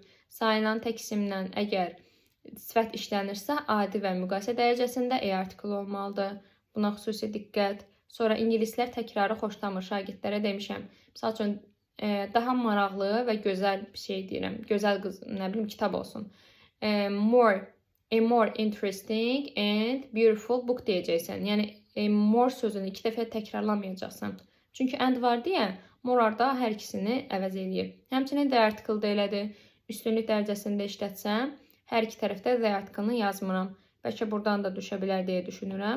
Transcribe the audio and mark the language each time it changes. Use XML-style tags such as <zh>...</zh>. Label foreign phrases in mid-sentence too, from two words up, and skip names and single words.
<az>Sayılan tək isimlə əgər sifət işlənirsə, adi və müqayisə dərəcəsində E artiklı olmalıdır. Buna xüsusi diqqət. Sonra ingilislər təkrarı xoşlamır, şagirdlərə demişəm. Misal üçün, daha maraqlı və gözəl bir şey deyirəm. Gözəl qız, nə bilim, kitab olsun.</az> <en>A more interesting and beautiful book</en> <az>deyəcəksən. Yəni more sözünü 2 dəfə təkrarlamayacaqsan. Çünki and var deyə more-da hər ikisini əvəz eləyir. Həmçinin</az> <en>the article</en> <az>da elədir. Üstünlük dərəcəsində işlətsəm, hər iki tərəfdə</az> <en>the article-ını</en> <az>yazmıram. Bəlkə buradan da düşə bilər deyə düşünürəm.</az>